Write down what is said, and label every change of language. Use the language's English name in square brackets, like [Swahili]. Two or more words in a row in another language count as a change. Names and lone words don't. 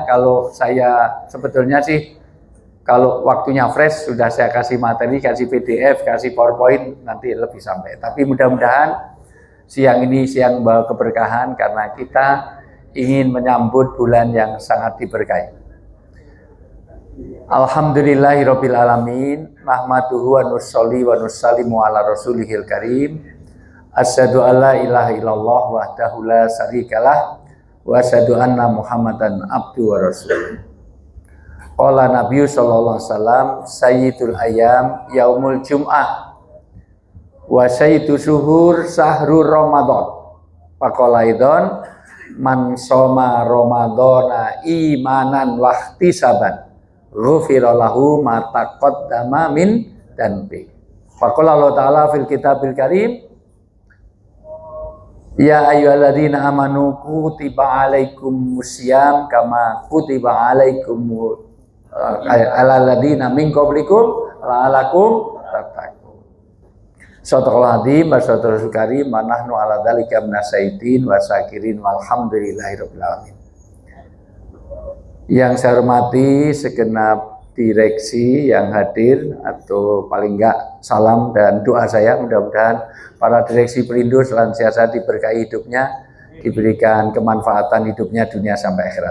[Indonesian] Kalau saya sebetulnya sih, kalau waktunya fresh, sudah saya kasih materi, kasih PDF, kasih PowerPoint, nanti lebih sampai. Tapi mudah-mudahan siang ini siang bawa keberkahan, karena kita ingin menyambut bulan yang sangat diberkahi. [Arabic] الحمد لله رب العالمين، نحمده ونصلي ونسلم على رسوله الكريم. أشهد أن لا إله إلا الله وحده لا شريك له وأشهد أن محمدا عبد ورسول. قال النبي صلى الله عليه وسلم، سيد الأيام يوم الجمعة وسيد الشهور شهر رمضان. فقال إذن من صام رمضان إيمانا واحتسابا غفر له ما تقدم من ذنب. فقال الله تعالى في الكتاب الكريم، يا أيها الذين آمنوا كتب عليكم الصيام كما كتب عليكم على الذين من قبلكم لعلكم تتقون. صدق الله العظيم وصدق الله الكريم ونحن على ذلك من الشاهدين والشاكرين والحمد لله رب العالمين. [Indonesian] Yang saya hormati segenap direksi yang hadir, atau paling enggak salam dan doa saya, mudah-mudahan para direksi Pelindo senantiasa diberkahi hidupnya, diberikan kemanfaatan hidupnya dunia sampai akhirat.